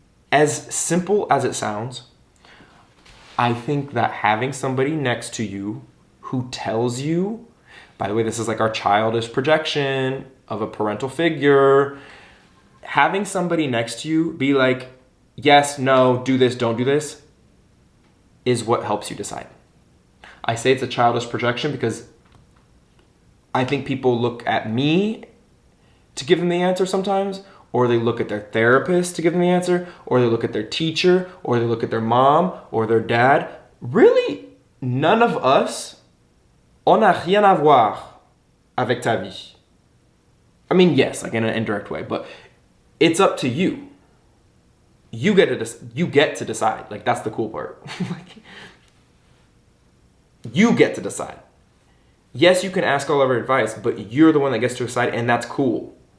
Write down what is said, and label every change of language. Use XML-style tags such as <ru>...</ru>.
<en>As simple as it sounds, I think that having somebody next to you who tells you, by the way, this is like our childish projection of a parental figure, having somebody next to you be like, yes, no, do this, don't do this, is what helps you decide. I say it's a childish projection because I think people look at me to give them the answer sometimes, or they look at their therapist to give them the answer, or they look at their teacher, or they look at their mom or their dad. Really, none of us,</en> <fr>on n'a rien à voir avec ta vie.</fr> <en>I mean, yes, like in an indirect way, but it's up to you. You get to decide. Like that's the cool part. You get to decide. Yes, you can ask all of our advice, but you're the one that gets to decide, and that's cool.</en>